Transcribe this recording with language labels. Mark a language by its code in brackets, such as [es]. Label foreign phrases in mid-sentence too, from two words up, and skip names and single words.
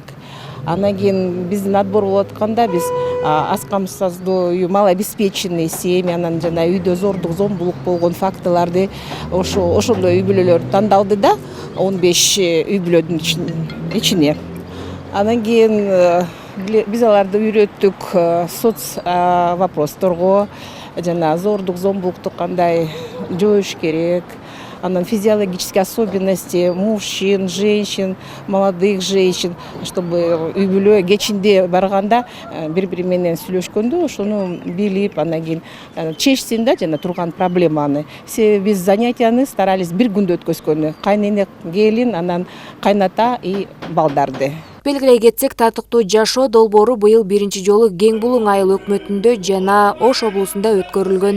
[ky] Анан кийин биздин отбор болуп атканда биз аскамсыздуу, малообеспеченный семья, анан жана үйдө зордук, зомбулук болгон фактыларды ошондой үй бүлөлөр тандалды да, 15 үй бүлөдүн ичине. Анан кийин биз аларды үйрөттүк [ru] соц вопросторго, [ky] жана зордук, зомбулукту кандай жоюш керек. Анан [ru] физиологические особенности мужчин, женщин, молодых женщин, чтобы [ky] үй бүлө кечинде барганда бири-бири менен сүйлөшкөндө ошону билип, анан кийин чечсин да жана турган проблеманы. Биз занятияны старались бир күндө өткөзгөнү. Кайнене, келин, анан кайната и балдарды. Белгилей кетсек, татыктуу жашоо долбоору быйыл биринчи жолу Кең Булуң айыл өкмөтүндө жана Ош облусунда өткөрүлгөн.